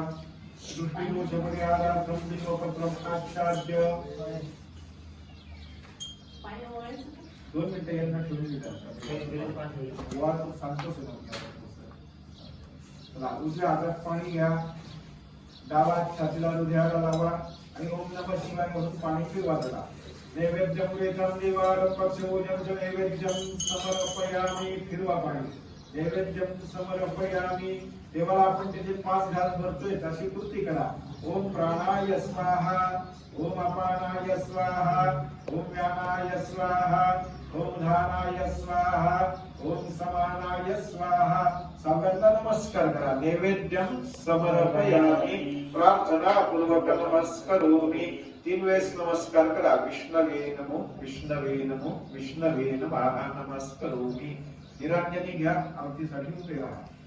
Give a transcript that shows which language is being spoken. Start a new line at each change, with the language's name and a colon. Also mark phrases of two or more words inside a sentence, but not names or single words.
Sanskrit: दृष्टिदोषपरिहारार्थं बिल्वपत्रं आच्छाद्य.
Marathi: पाणी ओवाळायचं. 2 मिनिटं यांना ठेवून देतात. वाद सांगतोच आहे. चला उजव्या हातात पाणी घ्या. डावा हात छातीला हृदयाला लावा आणि
Sanskrit: ओम नमः शिवाय
Marathi: म्हणून पाणी पिवा.
Sanskrit: त्याला नैवेद्यं वेदं देवारं पक्षभोजनं च नैवेद्यं समर्पयामि.
Marathi: फिरवा पाणी.
Sanskrit: नैवेद्यं समर्पयामि.
Marathi: देवाला आपण त्याचे 5 घास भरतोय तशी कृती करा.
Sanskrit: ओम प्राणाय स्वाहा. ओम अपानाय स्वाहा. ओम व्यानाय स्वाहा. ओम धानाय स्वाहा ओम समानाय स्वाहा
Marathi: सगळ्यांना नमस्कार करा
Sanskrit: नैवेद्यम समर्पयामि प्रार्थना पूर्वक नमस्करोमि
Marathi: 3 वेळेस नमस्कार करा
Sanskrit: विष्णवे नमो विष्णवे नमो विष्णवे नमः नमस्करोमि
Marathi: निरांजनी घ्या आरतीसाठी उभे राहा